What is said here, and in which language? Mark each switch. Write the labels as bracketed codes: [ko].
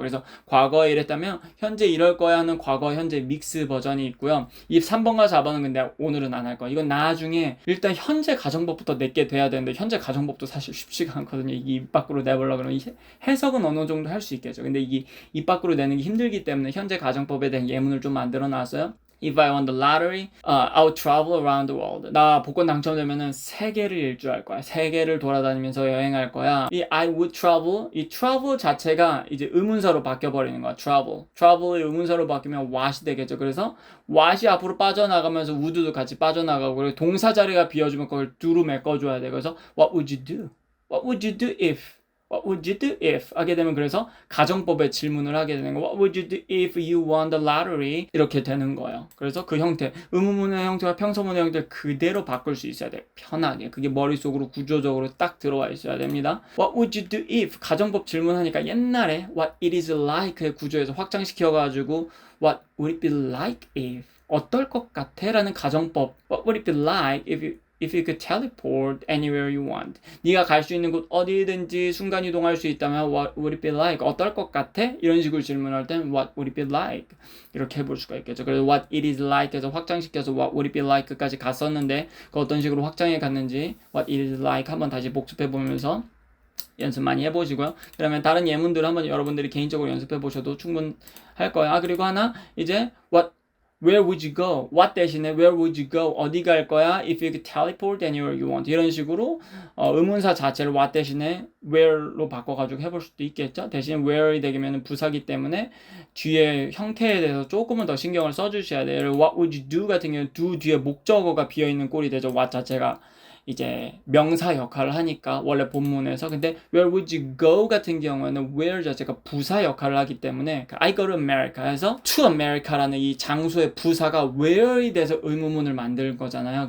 [ko] 그래서 과거에 이랬다면 현재 이럴 거야 하는 과거 현재 믹스 버전이 있고요. 이 3번과 4번은 근데 오늘은 안 할 거야. 이건 나중에 일단 현재 가정법부터 내게 돼야 되는데 현재 가정법도 사실 쉽지가 않거든요. 이게 입 밖으로 내보려고 그러면 해석은 어느 정도 할 수 있겠죠. 근데 이게 입 밖으로 내는 게 힘들기 때문에 현재 가정법에 대한 예문을 좀 만들어 놨어요. [en] If I won the lottery, I'll travel around the world. [ko] 나 복권 당첨되면은 세계를 일주할 거야. 세계를 돌아다니면서 여행할 거야. 이 [en] I would travel, [ko] 이 travel 자체가 이제 의문사로 바뀌어버리는 거야. travel. travel의 의문사로 바뀌면 what이 되겠죠. 그래서 what이 앞으로 빠져나가면서 would도 같이 빠져나가고 그리고 동사 자리가 비어주면 그걸 do로 메꿔줘야 돼. [en] 그래서 what would you do? What would you do if? What would you do if? [ko] 하게 되면 그래서 가정법의 질문을 하게 되는 거. [en] What would you do if you won the lottery? [ko] 이렇게 되는 거예요. 그래서 그 형태, 의문문의 형태와 평서문의 형태를 그대로 바꿀 수 있어야 돼. 편하게. 그게 머릿속으로 구조적으로 딱 들어와 있어야 됩니다. [en] What would you do if? [ko] 가정법 질문하니까 옛날에 [en] What it is like의 [ko] 구조에서 확장시켜가지고 [en] What would it be like if? [ko] 어떨 것 같아? 라는 가정법. [en] What would it be like if you could teleport anywhere you want. [ko] 네가 갈 수 있는 곳 어디든지 순간이동할 수 있다면 [en] what would it be like? [ko] 어떨 것 같아? [en] 이런 식으로 질문할 땐 what would it be like? [ko] 이렇게 해볼 수가 있겠죠. 그래서 [en] what it is like [ko] 해서 확장시켜서 [en] what would it be like [ko] 까지 갔었는데 그 어떤 식으로 확장해 갔는지 what it is like 한번 다시 복습해 보면서 연습 많이 해보시고요. 그러면 다른 예문들 한번 여러분들이 개인적으로 연습해 보셔도 충분할 거예요. [en] 그리고 하나 이제 Where would you go? What [ko] 대신에 [en] where would you go? [ko] 어디 갈 거야? [en] If you could teleport anywhere you want. [ko] 이런 식으로 의문사 자체를 what 대신에 where로 바꿔가지고 해볼 수도 있겠죠. 대신 where이 되면 부사기 때문에 뒤에 형태에 대해서 조금은 더 신경을 써주셔야 돼요. [en] What would you do [ko] 같은 경우는 do 뒤에 목적어가 비어있는 꼴이 되죠. what 자체가 이제 명사 역할을 하니까 원래 본문에서 근데 [en] where would you go [ko] 같은 경우에는 where 자체가 부사 역할을 하기 때문에 [en] I go to America [ko] 해서 to America라는 이 장소의 부사가 where이 돼서 의문문을 만들 거잖아요.